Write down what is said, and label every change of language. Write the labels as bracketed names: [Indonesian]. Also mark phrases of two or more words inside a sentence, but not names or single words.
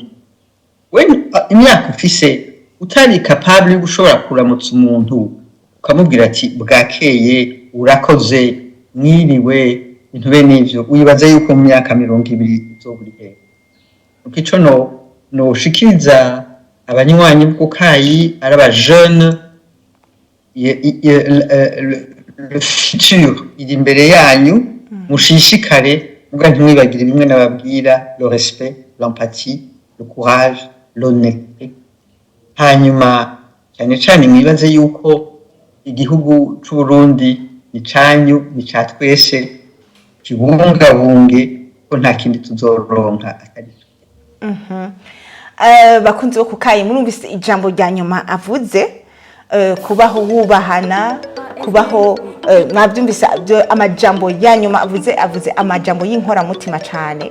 [Rundi] Imyaka ufise utari capable yo gushobora kuramutsa umuntu ukamubwira ati bwakeye urakoze mwiriwe ibintu bene ivyo, wibaza yuko mu myaka 20 uzoburi hehe? Ukico no shikiriza abanywanyi bw'ukayi ari aba [French] jeune le futur [Rundi] iri imbere yanyu, mushishikare muga ntimwibagire bimwe nababwira: [French] le respect, l'empathie, le courage, l'honnêteté. [Rundi] Hanyuma cyane mwibaze yuko igihugu c'u Burundi ni canyu, ni ca twese, kibungabunge ko nta kindi tuzoronka atari. Bakunzi bo kukayi, murumvise ijambo rya nyuma avuze, kubaho wubahana, kubaho mwabyumvise amajambo ya nyuma avuze amajambo y'inkoramutima cyane.